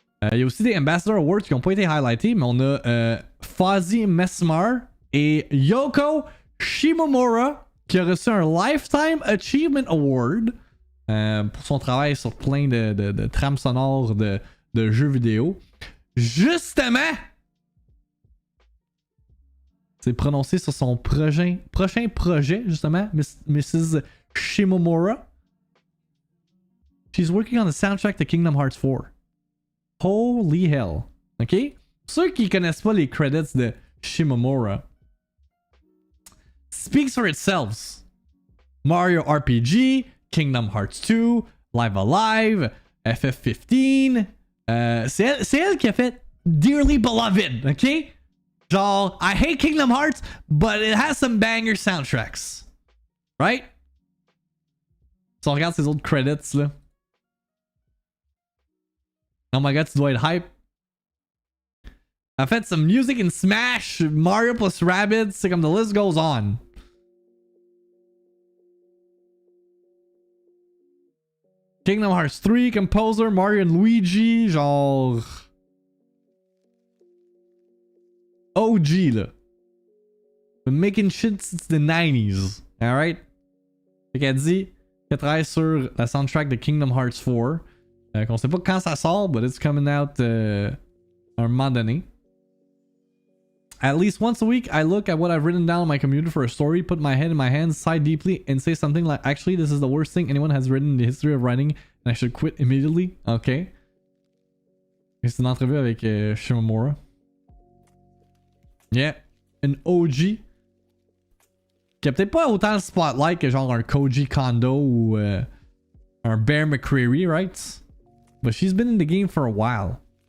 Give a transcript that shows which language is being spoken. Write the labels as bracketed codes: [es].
[fr] Il y a aussi des Ambassador Awards qui n'ont pas été highlightés, mais on a Fuzzy Mesmer et Yoko Shimomura qui a reçu un Lifetime Achievement Award pour son travail sur plein de trames sonores de jeux vidéo. Justement! C'est prononcé sur son prochain projet, justement, Mrs. Shimomura. [en] She's working on the soundtrack to Kingdom Hearts 4. Holy hell. OK? [fr] Ceux qui connaissent pas les credits de Shimomura. [en] Speaks for itself. [fr] Mario RPG, Kingdom Hearts 2, Live Alive, FF15. C'est elle qui a fait Dearly Beloved, OK? [en] Genre, I hate Kingdom Hearts, but it has some banger soundtracks. [fr] Right? Si on regarde ses autres credits, là. [en] Oh my god, [fr] tu dois être hype. En fait, [en] some music in Smash, Mario plus Rabbids, [fr] c'est comme [en] the list goes on. Kingdom Hearts 3, Composer, Mario and Luigi, genre... [fr] OG, là. [en] Been making shit since the 90s. Alright? [fr] Fait qu'elle dit qu'elle travaille sur la soundtrack de Kingdom Hearts 4. Qu'on sait pas quand ça sort, [en] but it's coming out [fr] à un moment donné. [en] At least once a week, I look at what I've written down on my computer for a story, put my head in my hands, sigh deeply, and say something like, actually, this is the worst thing anyone has written in the history of writing, and I should quit immediately. Okay. [fr] C'est une entrevue avec Shimomura. [en] Yeah. An OG. [fr] Qui a peut-être pas autant le spotlight que genre un Koji Kondo ou un Bear McCreary, right? [en] But she's been in the game for a while.